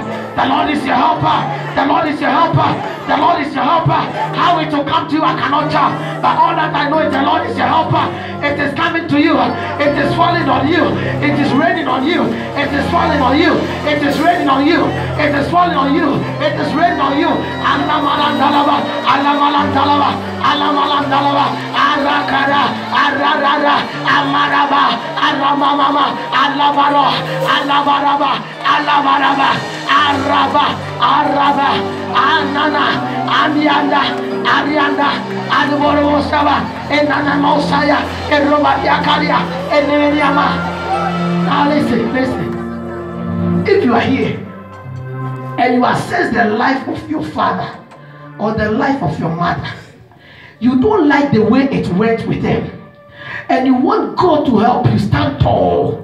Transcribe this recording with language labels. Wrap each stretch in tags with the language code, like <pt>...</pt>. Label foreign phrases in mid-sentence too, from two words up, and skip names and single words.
<en>The Lord is your helper. The Lord is your helper. The Lord is your helper. How it will come to you, I cannot tell. But all that I know is the Lord is your helper. It is coming to you. It is falling on you. It is raining on you. It is falling on you. It is raining on you. It is falling on you. It is raining on you. Alamalandalaba, Alamalandalaba, Alamalandalaba, Arakara, Ararara, Amaraba, Aramamama, Alabaro, Alabaraba, Alabaraba, Araba, Araba, Anana, Anianda, Arianda, Adborosaba, Enana Mosaya, Erobadiakaria, Eneriama. Now listen. If you are here and you assess the life of your father or the life of your mother, you don't like the way it went with them, and you want God to help you stand tall.</en>